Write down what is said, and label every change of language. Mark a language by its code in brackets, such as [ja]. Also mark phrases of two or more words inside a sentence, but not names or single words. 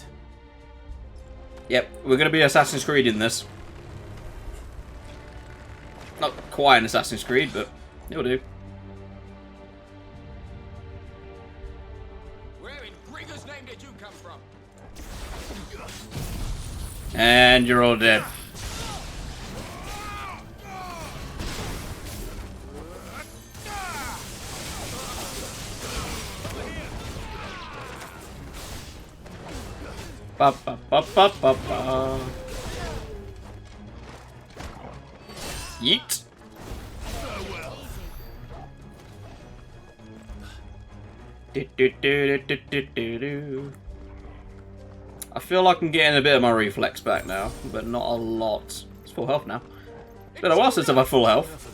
[en] Yep, we're going to be Assassin's Creed in this. Not quite an Assassin's Creed, but it'll do. Where in Gregor's name did you come from? And you're all dead. Ba ba ba ba ba ba. Yeet. Do, do, do, do, do, do, do. I feel like I'm getting a bit of my reflex back now, but not a lot. It's full health now. It's been a while since I've had full health.